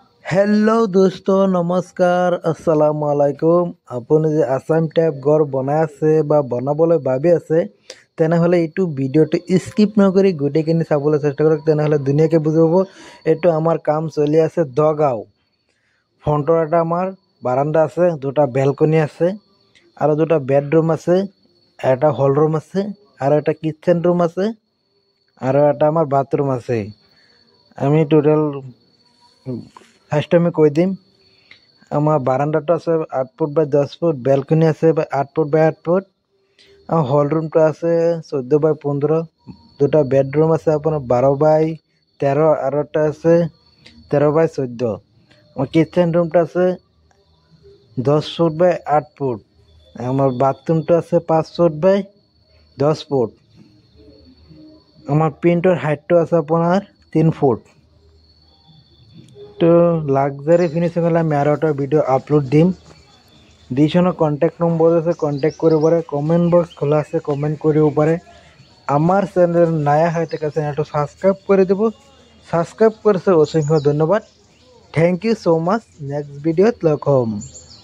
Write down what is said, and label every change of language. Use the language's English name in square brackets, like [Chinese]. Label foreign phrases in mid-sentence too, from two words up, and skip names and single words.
[Hindi] हेलो दोस्तों नमस्कार [Arabic] السلام عليكم [Assamese] আপুনি যে আসাম টাইপ ঘৰ বনাই আছে বা বনাবলৈ ভাবি আছে তেনেহলে এইটো ভিডিওটো স্কিপ নকৰি গোটেইখিনি চাবলৈ চেষ্টা কৰক তেনেহলে ধুনীয়াকৈ বুজি পাব এটো আমাৰ কাম চলি আছে দগাও ফ্ৰণ্টৰ এটা আমাৰ বাৰান্দা আছে দুটা বেলকনি আছে আৰু দুটা বেডৰুম আছে এটা হল ৰুম আছে আৰু এটা কিচেন ৰুম আছে আৰু এটা আমাৰ বাথৰুম আছে আমি [English] total first [Assamese] আমি কই দিম আমার বারান্দাটা আছে 8 ফুট [Bangla] বাই 10 ফুট ব্যালকনি আছে 8 ফুট বাই 8 ফুট আর [English] hall roomta [Bangla] আছে 14 বাই 15 দুটা বেডরুম আছে আপনার 12 বাই 13 আর একটা আছে 13 বাই 14 আমার কিচেন রুমটা আছে 10 ফুট বাই 8 ফুট আমার বাথরুমটা আছে 5 ফুট বাই 10 ফুট আমার [English] printer heightta [Bangla] আছে আপনার 3 ফুট [Assamese] তো [English] luxury finishing [Assamese] হলে আমি আরো একটা ভিডিও আপলোড দিম দিছনো [English] contact number [Assamese] আছে কন্ট্যাক্ট কৰিব পাৰে [English] comment box [Assamese] খোলা আছে কমেন্ট কৰিব পাৰে আমার চ্যানেল নয়া হয় থাকে চ্যানেলটো সাবস্ক্রাইব করে দেব সাবস্ক্রাইব করছে অসংখ্য ধন্যবাদ [English] thank you so much [Assamese] নেক্সট ভিডিওত লগ হম।